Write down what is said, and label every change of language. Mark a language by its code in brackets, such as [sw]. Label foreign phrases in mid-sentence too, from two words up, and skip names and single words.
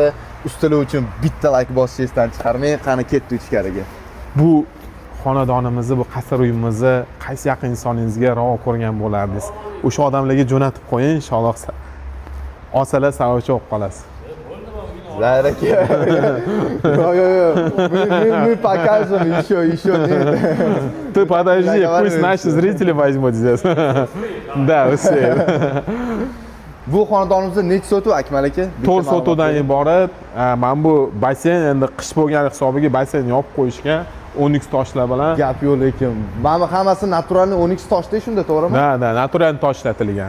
[uz] Ustalar uchun bitta like bosishdan chiqarmang, qani ketdi ichkariga. Bu xonadonimizni, bu qasr uyimizni qaysi yaqin insoningizga ravo ko'rgan bo'lardingiz? O'sha odamlarga jo'natib qo'ying, inshaalloh olsalar savobchi bo'lib qolasiz. Zahir aka. Yo. [ru] Мы покажем еще нет. Ты подожди, пусть наши зрители возьмут здесь. Да, успеем. [uz] Bu xonadonimizda necha sotuv Akmal aka? 4 sotuvdan iborat. Mana bu basseyn endi qish bo'lgani hisobiga basseyn yopib qo'yishgan 10x toshlar bilan. Gap yo'q lekin. Mana bu hammasi naturalniy 10x toshda shunda, to'g'rimi? Da, natural tosh ishlatilgan.